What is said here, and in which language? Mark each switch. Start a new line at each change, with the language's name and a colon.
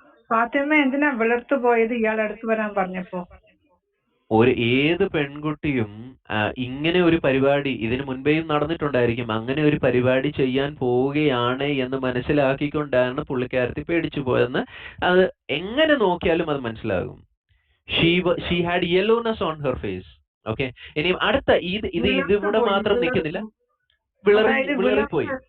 Malayalam: ഫാത്തിമ എന്തിനാ വിളർത്തു പോയത് ഇയാൾ അടുത്ത് വരാൻ പറഞ്ഞപ്പോ? ഏത് പെൺകുട്ടിയും ഇങ്ങനെ ഒരു പരിപാടി ഇതിനു മുൻപേയും നടന്നിട്ടുണ്ടായിരിക്കും. അങ്ങനെ ഒരു പരിപാടി ചെയ്യാൻ പോവുകയാണ് എന്ന് മനസ്സിലാക്കിക്കൊണ്ടാണ് പുള്ളിക്കാരത്തി പേടിച്ചു പോയെന്ന് അത് എങ്ങനെ നോക്കിയാലും അത് മനസ്സിലാകും.
English: She had yellowness on her face.
Malayalam: Okay, ഇനി അടുത്ത ഇതിവിടെ മാത്രം നിൽക്കുന്നില്ല, വിളറിപ്പോയി.